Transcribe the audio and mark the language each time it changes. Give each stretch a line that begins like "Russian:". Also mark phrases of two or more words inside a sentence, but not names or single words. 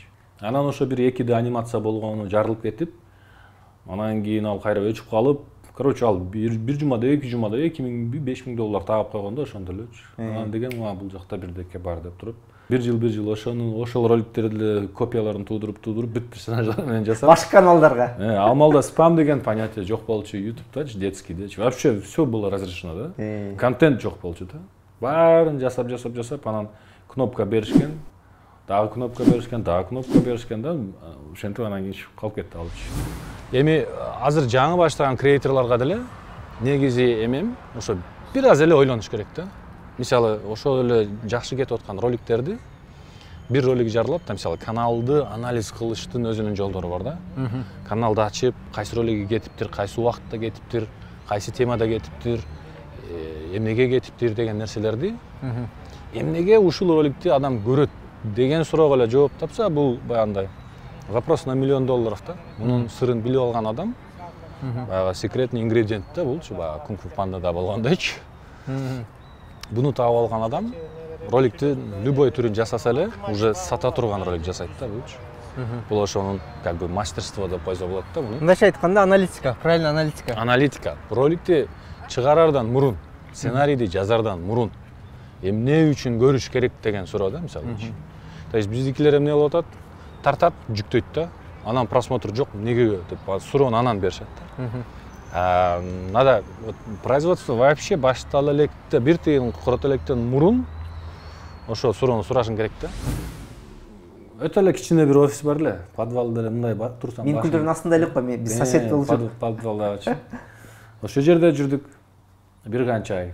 Kyrgyz: Анан ошо бир 2D анимация болгону жарылып кетип, анан кийин ал кайра өчүп калып, короче, ал бир жумада, эки жумада 2000-5000 доллар тагып койгондо ошондо элечи. Анан деген бул жакта бирдеке бар деп туруп, бир жыл ошол роликтерди копияларын туудуруп бүт персонаждар менен жасап. Башка каналдарга. Ал малда спам деген понятие жок болчу YouTube'дачы, детскийдечи.
Russian: Вообще всё было разрешено да.
Kyrgyz: Контент жок болчу да. Баарын жасап, анан кнопка беришкен, дагы кнопка беришкен да. Ошентип анан кийин чыгып калып кетти алчы. Эми азыр жаңы баштаган креаторлорго деле негизи эмем ошо бир аз эле ойлонуш керек да. Мисалы, ошол эле жакшы кетип аткан роликтерди бир ролик жарылат да, мисалы, каналды анализ кылыштын өзүнүн жолдору бар да. Каналды ачып, кайсы ролиги кетиптир, кайсы убакытта кетиптир, кайсы темада кетиптир, эмнеге кетиптир деген нерселерди. Эмнеге ушул роликти адам көрөт деген суроого эле жооп тапса, бул баягындай
Russian: вопрос на $1 миллион
Kyrgyz: да. Мунун сырын билип алган адам, баягы
Russian: секретный ингредиент
Kyrgyz: да булчу, баягы Kung Fu Panda'da болгондойчу. Буну таап алган адам роликти любой түрүн жасаса эле уже сата турган ролик жасайт да булчу. Бул ошонун
Russian: как бы мастерство
Kyrgyz: деп койсо болот да муну. Мындайча айтканда аналитика, правильно аналитика. Аналитика. Роликти чыгарардан мурун, сценарийди жазардан мурун эмне үчүн көрүш керек деген суроо да, мисалы.
Russian: То есть
Kyrgyz: биздикилер эмне болуп атат? Тартат, жүктөйт да. Анан просмотр жок, эмнеге деп суроону анан беришет да.
Russian: Надо производство вообще
Kyrgyz: баштала электе, бир тыйын курат электен мурун ошо суроону сурашың керек да. Өтө эле кичине бир офис бар эле, подвалда эле мындай турсам. Мен күлдөрдүн астында элек го, биз сосед болчу. Подвалдагычы. Ошол жерде жүрдүк бир канча ай.